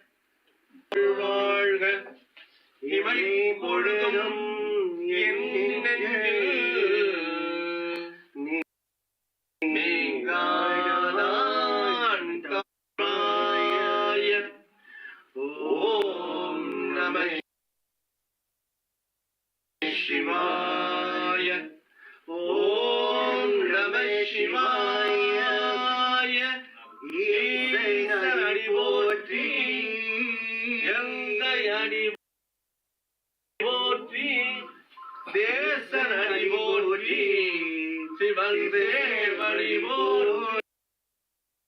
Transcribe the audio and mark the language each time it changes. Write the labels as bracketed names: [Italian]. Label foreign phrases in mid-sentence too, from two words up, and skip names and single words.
[Tamil] வாழ்க இமை பொழுதும் என் நெஞ்சில் நீங்காதான் காய [Sanskrit] ॐ नमः शिवाय ॐ नमः शिवाय [Tamil] ஈசனடி போற்றி எந்தையடி போற்றி தேசனடி போற்றி சிவன் தேவடி போற்றி